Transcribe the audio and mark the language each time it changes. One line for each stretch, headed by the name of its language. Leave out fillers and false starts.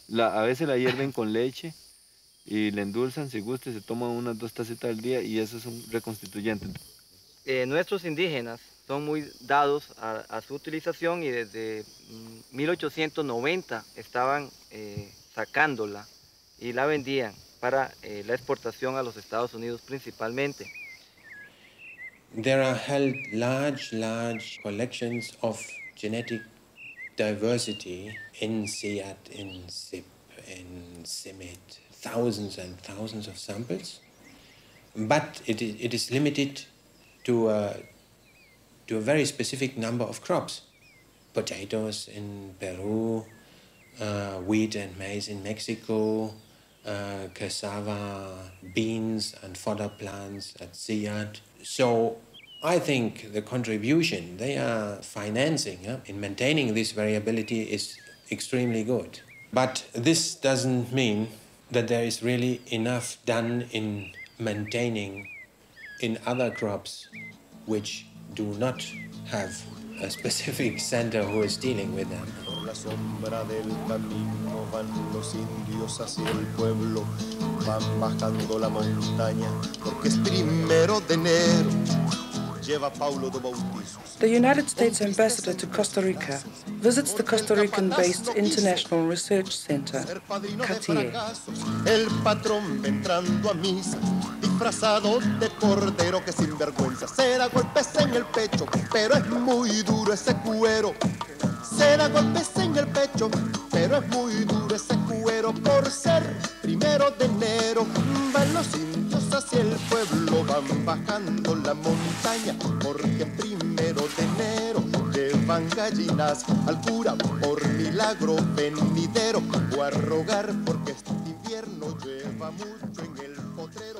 Spanish: A veces la hierven con leche y le endulzan si gusta y se toma unas 2 tacitas al día y eso es un reconstituyente. Nuestros indígenas son muy dados a su utilización y desde 1890 estaban sacándola y la vendían para la exportación a los Estados Unidos principalmente.
English: There are held large collections of genetic diversity in Seat, in Zip, in Simit, thousands and thousands of samples, but it is limited to a very specific number of crops. Potatoes in Peru, wheat and maize in Mexico, cassava, beans and fodder plants at Seat. So I think the contribution they are financing in maintaining this variability is extremely good. But this doesn't mean that there is really enough done in maintaining in other crops which do not have a specific center who is dealing with them.
Spanish: Por la sombra del camino van los indios hacia el pueblo, van bajando la montaña porque es 1 de enero. Lleva Paulo do Bautizo.
English: The United States Ambassador to Costa Rica visits the Costa Rican-based International Research Center, CATIE.
Spanish: El patrón va entrando a misa, disfrazado de cordero que sin vergüenza se da golpes en el pecho, pero es muy duro ese cuero. Se da golpes en el pecho, pero es muy duro ese cuero. Por ser 1 de enero, van los indios hacia el pueblo, van bajando la montaña, porque 1 de enero llevan gallinas al cura por milagro venidero, o a rogar porque este invierno lleva mucho en el potrero.